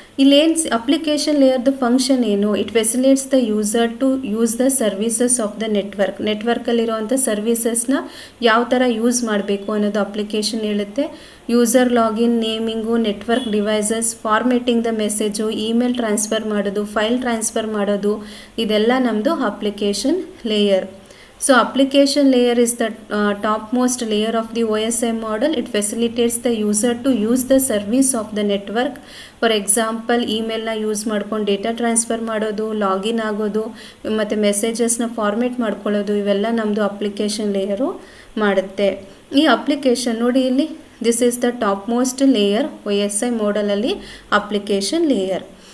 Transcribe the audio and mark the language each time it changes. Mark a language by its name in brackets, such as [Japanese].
[Kannada] ಇಲ್ಲೇನು application ಲೇಯರ್ದು function ಏನು? [English] it facilitates the user to use the services of the [Kannada] ನೆಟ್ವರ್ಕಲ್ಲಿರುವಂಥ ಸರ್ವಿಸಸ್ನ ಯಾವ ಥರ ಯೂಸ್ ಮಾಡಬೇಕು ಅನ್ನೋದು ಅಪ್ಲಿಕೇಶನ್ ಹೇಳುತ್ತೆ. User login, ನೇಮಿಂಗು, network devices, formatting the message, email transfer ಮಾಡೋದು, ಫೈಲ್ ಟ್ರಾನ್ಸ್ಫರ್ ಮಾಡೋದು, ಇದೆಲ್ಲ ನಮ್ಮದು application layer. [English] So application layer is the topmost layer of the OSI model. It facilitates the user to use the service of the network. [Kannada] For example, ಇಮೇಲ್ನ use ಮಾಡ್ಕೊಂಡು data transfer ಮಾಡೋದು, login ಆಗೋದು, ಮತ್ತು ಮೆಸೇಜಸ್ನ format ಮಾಡ್ಕೊಳ್ಳೋದು, ಇವೆಲ್ಲ ನಮ್ಮದು application layer ಮಾಡುತ್ತೆ. ಈ application ನೋಡಿ ಇಲ್ಲಿ, [English] this is the topmost layer [Kannada] OSI ಮಾಡಲಲ್ಲಿ application layer.